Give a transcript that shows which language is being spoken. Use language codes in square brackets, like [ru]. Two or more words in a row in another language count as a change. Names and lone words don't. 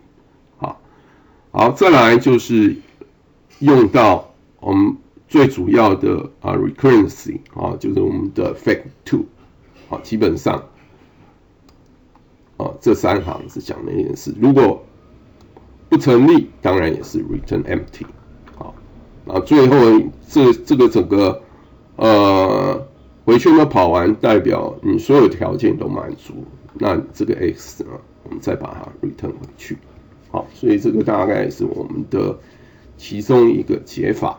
[zh] 好，再來就是用到我們最主要的recurrency 就是我們的 fact2。基本上這3行是講那件事，如果不成立，當然也是 [en] return empty。 [zh] 最後這個整個回圈都跑完，代表你所有條件都滿足，那這個 x 呢，我們再把它 return 回去。好，所以這個大概是我們的其中一個解法。